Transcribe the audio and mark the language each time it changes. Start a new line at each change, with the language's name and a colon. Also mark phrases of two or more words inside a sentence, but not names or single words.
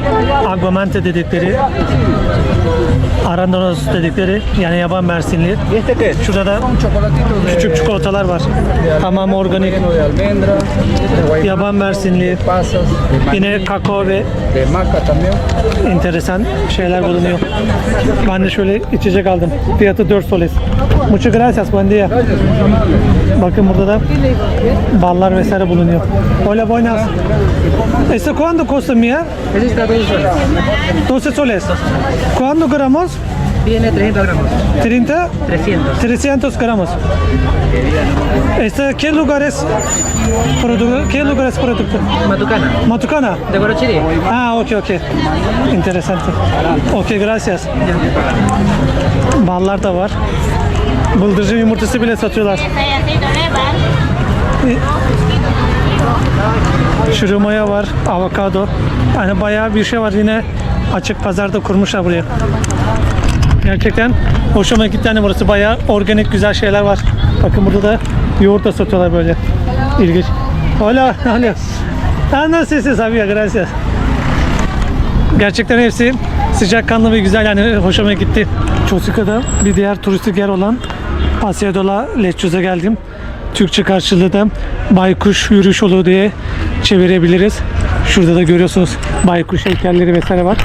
Turkish: Aguamante dedikleri, Arándanos dedikleri yani yaban mersinli. Şurada da küçük çikolatalar var. Tamam organik. Yaban mersinli. Yine kakao ve enteresan şeyler bulunuyor. Ben de şöyle içecek aldım. Fiyatı 4 soles.
Spanish: Muchas gracias, buen día.
Turkish: Bakın burada da ballar vesaire bulunuyor.
Spanish: Hola, buenas. ¿Esto cuánto cuesta mía? Ese está 12 soles. 12 soles. ¿Cuántos gramos? Viene 30 gramos. 30? 300. 300 gramos. ¿Qué lugar es producto? ¿Qué lugar es producto? Matucana. Matucana. De Guarochiri. Ah, ok. Interesante. Ok, gracias.
Turkish: Ballar da var. Bıldırcın yumurtası bile satıyorlar. Şuru maya var, avokado. Yani bayağı bir şey var yine açık pazarda kurmuşlar buraya. Gerçekten hoşuma gitti hani burası bayağı organik güzel şeyler var. Bakın burada da yoğurt da satıyorlar böyle. İlginç.
Spanish: Hola, hola.
Turkish: Nasılsın sabía, gracias. Gerçekten hepsi sıcakkanlı ve güzel yani hoşuma gitti. Çosika'da bir diğer turistik yer olan Paseo de la Lechuza geldim. Türkçe karşılığı da baykuş yürüyüş yolu diye çevirebiliriz. Şurada da görüyorsunuz baykuş heykelleri vesaire var.